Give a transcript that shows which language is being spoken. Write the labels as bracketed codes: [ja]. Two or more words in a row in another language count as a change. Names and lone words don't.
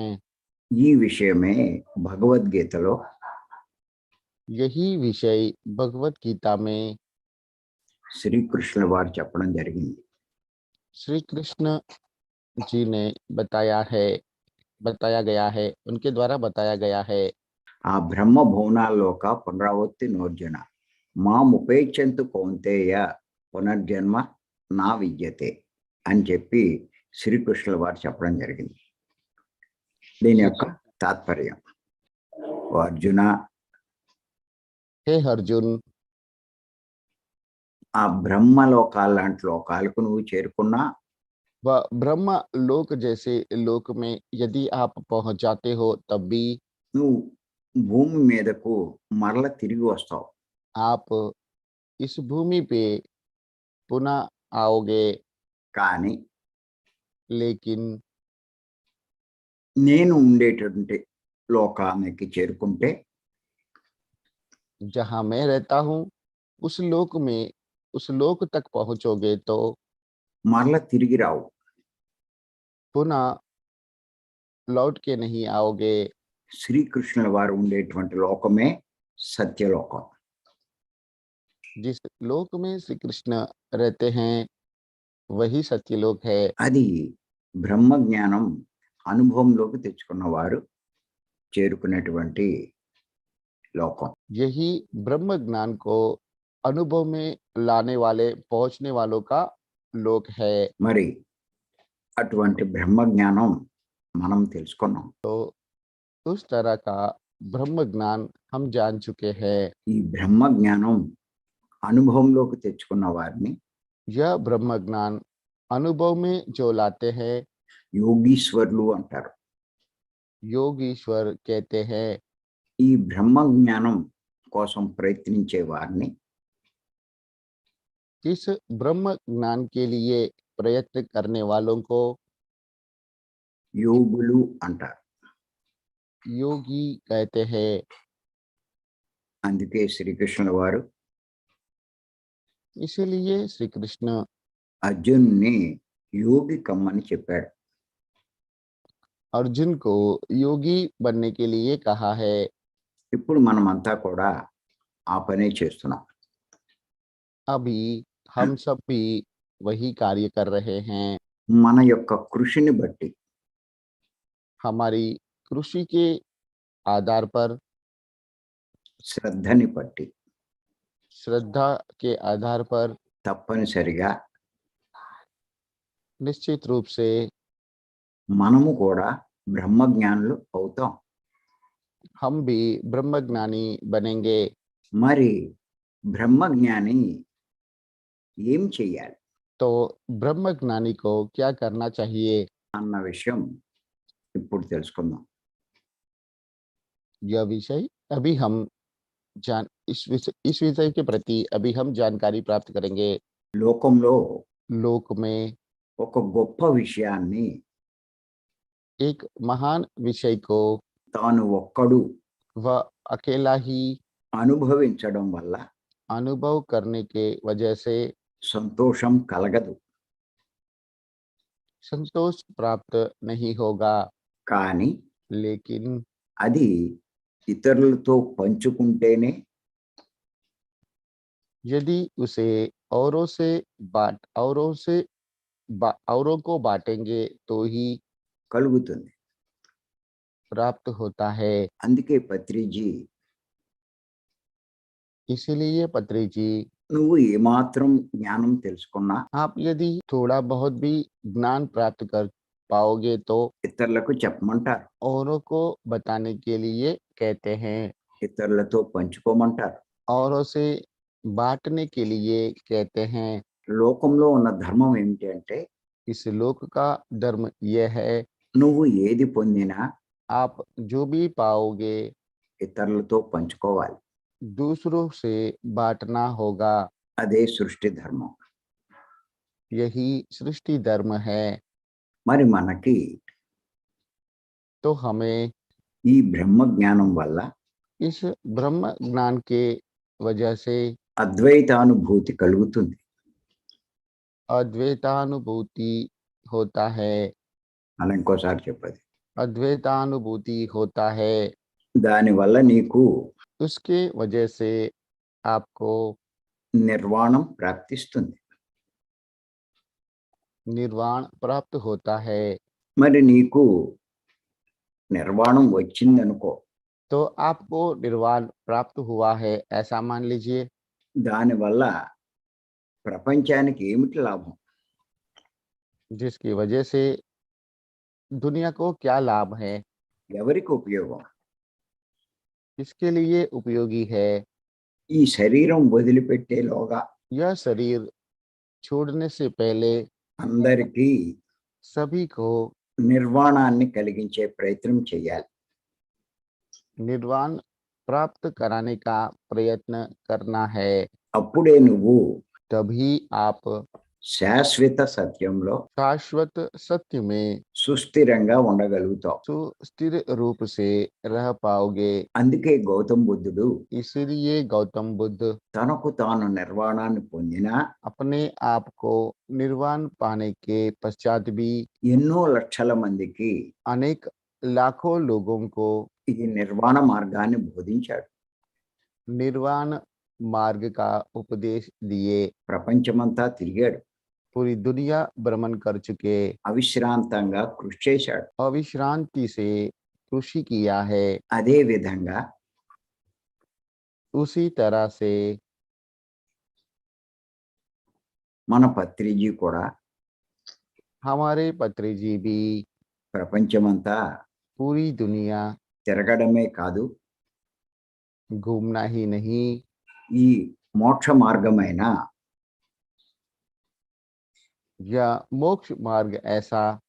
[te] ఈ విషయమే భగవద్గీతలో [hi] यही विषय भगवत गीता में [te] శ్రీకృష్ణుల వారు చెప్పడం జరిగింది. [hi] श्री कृष्ण जी ने बताया गया है, उनके द्वारा बताया गया है। [sa] ఆ బ్రహ్మ భువనాల్లోక పునరావృత్తి నోర్జున మాముపేక్షంతు కౌంతేయ పునర్జన్మ నా విద్యతే [te] అని చెప్పి శ్రీకృష్ణుల వారు చెప్పడం జరిగింది. దీని యొక్క తాత్పర్యం, ఓ అర్జున, [hi] हे अर्जुन, [te] ఆ బ్రహ్మలోకాల లాంటి లోకాలకు నువ్వు చేరుకున్నా [hi] वह ब्रह्म लोक जैसे लोक में यदि आप पहुंच जाते हो तब भी [te] నువ్వు భూమి మీదకు మరల తిరిగి వస్తావు. [hi] आप इस भूमि पे पुनः आओगे। [te] కానీ [hi] लेकिन [te] నేను ఉండేటువంటి లోకానికి చేరుకుంటే [hi] जहां मैं रहता हूँ उस लोक तक पहुंचोगे तो [te] మరల తిరిగి రావు. [hi] पुनः लौट के नहीं आओगे। [te] శ్రీకృష్ణుల వారు ఉండేటువంటి లోకమే సత్యలోకం. [hi] जिस लोक में श्री कृष्ण रहते हैं वही सत्यलोक है। [te] అది బ్రహ్మ జ్ఞానం అనుభవంలోకి తెచ్చుకున్న వారు చేరుకునేటువంటి లోకం. [hi] यही ब्रह्म ज्ञान को अनुभव में लाने वाले पहुंचने वालों का लोक है। [te] మరి అటువంటి బ్రహ్మ జ్ఞానం మనం తెలుసుకున్నాం. [hi] तो उस तरह का ब्रह्म ज्ञान हम जान चुके हैं। [te] ఈ బ్రహ్మ జ్ఞానం అనుభవంలోకి తెచ్చుకున్న వారిని [hi] यह ब्रह्म ज्ञान अनुभव में जो लाते हैं [te] యోగీశ్వరులు అంటారు. [hi] योगीश्वर कहते हैं। [te] ఈ బ్రహ్మ జ్ఞానం కోసం ప్రయత్నించే వారిని [hi] इस ब्रह्म ज्ञान के लिए प्रयत्न करने वालों को [te] యోగులు అంటారు. [hi] योगी कहते हैं। [te] అందుకే శ్రీకృష్ణుల వారు [hi] इसीलिए श्री कृष्ण [te] అర్జున్ని యోగి కమ్మని చెప్పాడు. [hi] अर्जुन को योगी बनने के लिए कहा है। [te] ఇప్పుడు మనమంతా కూడా ఆ పనే చేస్తున్నాం. [hi] अभी हम सब भी वही कार्य कर रहे हैं। [te] మన యొక్క కృషిని బట్టి [hi] हमारी कृषि के आधार पर, [te] శ్రద్ధని బట్టి [hi] श्रद्धा के आधार पर [te] తప్పనిసరిగా [hi] निश्चित रूप से [te] మనము కూడా బ్రహ్మజ్ఞానులు అవుతాం. [hi] हम भी ब्रह्मज्ञानी बनेंगे। [te] మరి బ్రహ్మజ్ఞాని ఏం చెయ్యాలి [hi] तो ब्रह्मज्ञानी को क्या करना चाहिए, [te] అన్న విషయం ఇప్పుడు తెలుసుకుందాం. [hi] यह विषय अभी हम इस विषय के प्रति अभी हम जानकारी प्राप्त करेंगे। [te] లోకంలో [hi] लोक में [te] ఒక గొప్ప విషయాన్ని [hi] एक महान विषय को [te] తాను ఒక్కడు [hi] वह अकेला ही [te] అనుభవించడం వల్ల [hi] अनुभव करने के वजह से [te] సంతోషం కలగదు. [hi] संतोष प्राप्त नहीं होगा। [te] కానీ [hi] लेकिन [te] అది ఇతరులతో పంచుకుంటేనే [hi] यदि उसे औरों को बांटेंगे तो ही [te] కలుగుతుంది. [hi] प्राप्त होता है। [te] అందుకే పత్రిజీ [hi] इसीलिए पत्री जी, [te] నువ్వు ఏమాత్రం జ్ఞానం తెలుసుకున్నా [hi] आप यदि थोड़ा बहुत भी ज्ञान प्राप्त कर पाओगे तो [te] ఇతరులకు చెప్పమంటారు, [hi] औरों को बताने के लिए कहते हैं, [te] ఇతరులతో పంచుకోమంటారు. [hi] औरों से बांटने के लिए कहते हैं। [te] లోకంలో ఉన్న ధర్మం ఏమిటి అంటే [hi] इस लोक का धर्म यह है, [te] నువ్వు ఏది పొందినా [hi] आप जो भी पाओगे [te] ఇతరులతో పంచుకోవాలి. [hi] दूसरों से बांटना होगा। [te] అదే సృష్టి ధర్మం. [hi] यही सृष्टि धर्म है। [te] మరి మనకి [hi] तो हमें [te] ఈ బ్రహ్మ జ్ఞానం వల్ల [hi] इस ब्रह्म ज्ञान के वजह से [te] అద్వైతానుభూతి కలుగుతుంది. [hi] अद्वैतानुभूति होता है। [te] అలా ఇంకోసారి చెప్పది. [hi] अद्वैतानुभूति होता है। [te] దానివల్ల నీకు [hi] उसके वजह से आपको [te] నిర్వాణం ప్రాప్తిస్తుంది. [hi] निर्वाण प्राप्त होता है। [te] మరి నీకు నిర్వాణం వచ్చిందనుకో, [hi] तो आपको निर्वाण प्राप्त हुआ है ऐसा मान लीजिए। [te] దానివల్ల ప్రపంచానికి ఏమిటి లాభం? [hi] जिसकी वजह से दुनिया को क्या लाभ है, [te] ఎవరికి ఉపయోగం? [hi] इसके लिए उपयोगी है। [te] ఈ శరీరం వదిలిపెట్టేలోగా [hi] यह शरीर छोड़ने से पहले [te] అందరికీ [hi] सभी को [te] నిర్వాణాన్ని కలిగించే ప్రయత్నం చేయాలి. [hi] निर्वाण प्राप्त कराने का प्रयत्न करना है। [te] అప్పుడే నువ్వు [hi] तभी आप [te] శాశ్వత సత్యంలో [hi] शाश्वत सत्य में [te] సుస్థిరంగా ఉండగలుగుతావు. [hi] सुस्थिर रूप से रह पाओगे। [te] అందుకే గౌతమ్ బుద్ధుడు [hi] इसलिए गौतम बुद्ध [te] తనకు తాను నిర్వాణాన్ని పొందినా [hi] अपने आप को निर्वाण पाने के पश्चात भी [te] ఎన్నో లక్షల మందికి [hi] अनेक लाखों लोगों को [te] ఈ నిర్వాణ మార్గాన్ని బోధించాడు. [hi] निर्वाण मार्ग का उपदेश दिए। [te] ప్రపంచమంతా తిరిగాడు, [hi] पूरी दुनिया भ्रमण कर चुके, [te] అవిశ్రాంతంగా కృషి చేశాడు. [hi] अविश्रांति से कृषि किया है। [te] అదే విధంగా [hi] उसी तरह से [te] మన పత్రిజీ కూడా [hi] हमारे पत्री जी भी [te] ప్రపంచమంతా [hi] पूरी दुनिया [te] తిరగడమే కాదు, [hi] घूमना ही नहीं, [te] ఈ మోక్ష మార్గమైన [hi] या मोक्ष मार्ग ऐसा